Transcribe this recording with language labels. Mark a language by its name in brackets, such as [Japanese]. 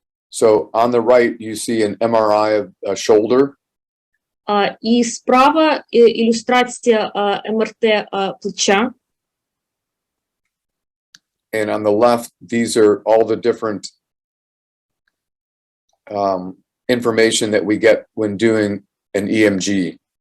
[English] So on the right, you see an MRI of a shoulder. [Ukrainian] І справа ілюстрація МРТ плеча. [English] And on the left, these are all the different information that we get when doing an EMG.